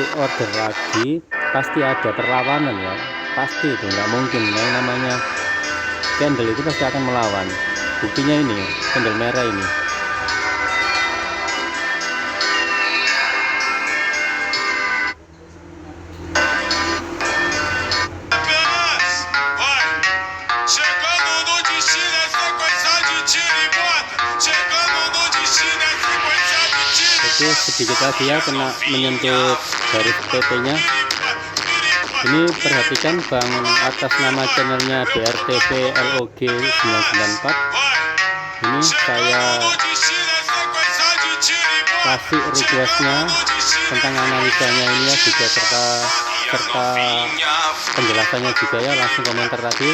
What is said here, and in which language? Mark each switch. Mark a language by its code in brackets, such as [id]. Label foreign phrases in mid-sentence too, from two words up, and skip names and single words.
[id] order lagi pasti ada perlawanan ya, pasti itu nggak mungkin. Yang namanya candle itu pasti akan melawan. Buktinya ini candle merah ini. [pt] chegando no destino é sequência de tiro e bota. Chegando no destino é sequência de tiro. [id] Oke, sedikit lagi ya kena menyentuh garis TP-nya. Ini perhatikan bang, atas nama channelnya BRTV LOG 994. Ini saya kasih requestnya tentang analisanya ini ya, juga serta penjelasannya juga ya, langsung komentar tadi.